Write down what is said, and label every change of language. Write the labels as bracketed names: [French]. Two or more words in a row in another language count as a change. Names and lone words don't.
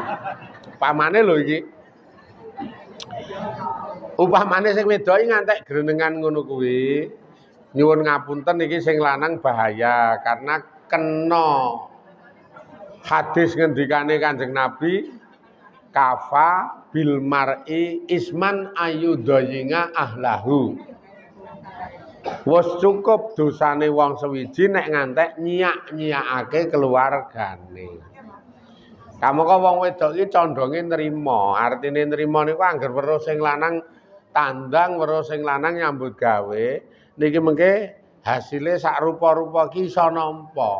[Javanese] Upamane lho iki. Upamane sing wedok iki ngantek grenengan ngono kuwi. Nyuwun ngapunten iki sing lanang bahaya karena kena hadis ngendikane Kanjeng Nabi [Arabic] كفى بالمرء إثما أن يضيع أهله. [Javanese] Wes cukup dosane wong sewiji nek ngantek nyiak-nyiakake keluargane. Kamangka wong wedok iki condonge nrimo. Artine nrimo niku angger weruh sing lanang tandang, weruh sing lanang nyambut gawe, niki mengke hasile sak rupa-rupa ki iso nampa.